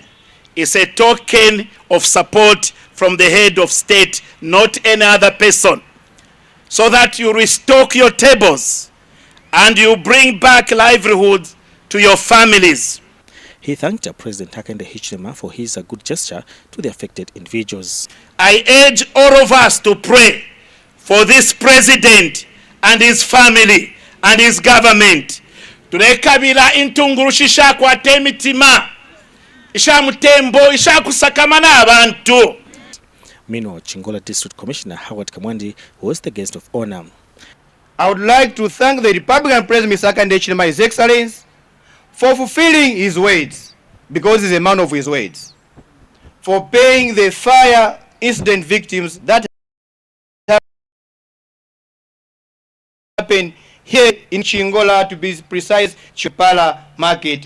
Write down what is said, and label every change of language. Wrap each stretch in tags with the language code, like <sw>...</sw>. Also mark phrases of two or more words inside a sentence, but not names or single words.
<en>It's a token of support from the head of state, not any other person, so that you restock your tables and you bring back livelihood to your families. He thanked President Hakainde Hichilema for his good gesture to the affected individuals. I urge all of us to pray for this president and his family and his government.</en> <bem>Tulekabila intungurusha ishakwata emitima, ishamutembo, ishakusakamana abantu.</bem> <en>Meanwhile, Chingola District Commissioner Howard Kamwandi was the guest of honor. I would like to thank the Republican President Mr. Hakainde Hichilema, His Excellency, for fulfilling his words, because he's a man of his words, for paying the fire incident victims that happened here in Chingola, to be precise, Chwempala Market last 2025.</en>